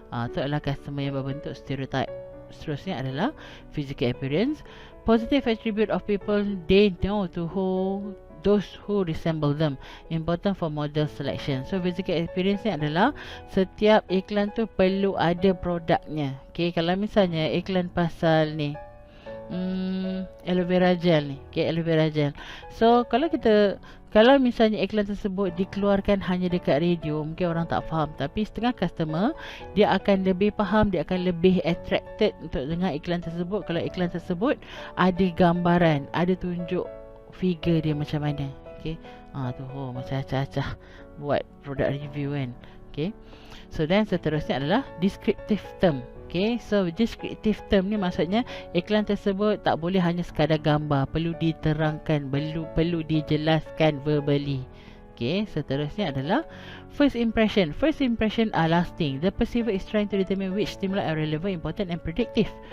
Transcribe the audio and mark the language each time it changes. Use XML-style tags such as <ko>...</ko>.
<ms>Itu adalah customer yang berbentuk stereotype. Seterusnya adalah</ms> <en>physical appearance, positive attribute of people they know to those who resemble them, important for model selection.</en> <ms>So physical appearance ni adalah setiap iklan tu perlu ada produknya. Okay, kalau misalnya iklan pasal ni aloe vera gel ni, okay, aloe vera gel. So kalau misalnya iklan tersebut dikeluarkan hanya dekat radio, mungkin orang tak faham. Tapi setengah customer dia akan lebih faham, dia akan lebih attracted untuk dengar iklan tersebut kalau iklan tersebut ada gambaran, ada tunjuk figure dia macam mana. Okay, tu macam acah-acah buat product review kan. Okay, so then seterusnya adalah descriptive term. Okay, so descriptive term ni maksudnya iklan tersebut tak boleh hanya sekadar gambar, perlu diterangkan, perlu dijelaskan verbally. Okay, seterusnya adalah first impression.</ms> <en>First impression are lasting. The perceiver is trying to determine which stimuli are relevant, important and predictive.</en>